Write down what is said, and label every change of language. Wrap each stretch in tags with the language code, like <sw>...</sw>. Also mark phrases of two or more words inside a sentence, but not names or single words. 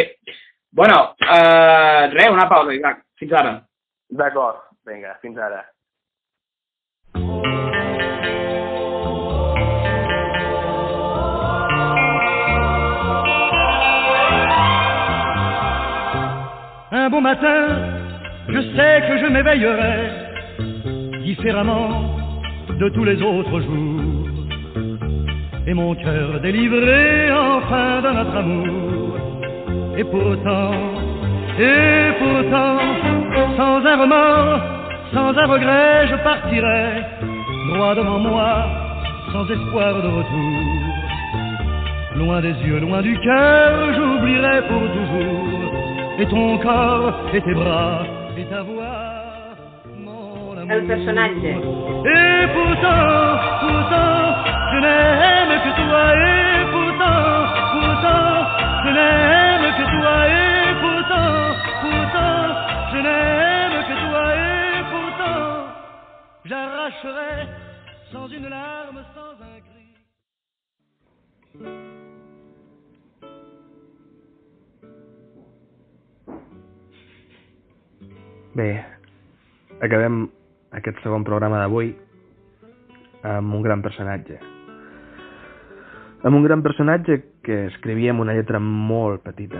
<ca>Bueno, res, una pausa, Isaac. Fins ara. D'acord. Vinga, fins ara.</ca> <fr>Un bon matin, je sais que je m'éveillerai différemment de tous les autres jours. Et mon cœur délivré enfin de notre amour. Et pourtant, sans un remords, sans un regret, je partirai droit devant moi, sans espoir de retour. Loin des yeux, loin du cœur, j'oublierai pour toujours. Et ton corps, et tes bras, et ta voix, mon amour.</fr> <ca>El personatge.</ca> <fr>Et pourtant, je n'aime que toi. Et pourtant, je n'aime que toi. Et pourtant, je n'aime que toi. Et pourtant, j'arracherai sans une larme, sans un cri.</fr> <ca>Bé, acabem aquest segon programa d'avui amb un gran personatge. Amb un gran personatge que escrivia amb una lletra molt petita.</ca>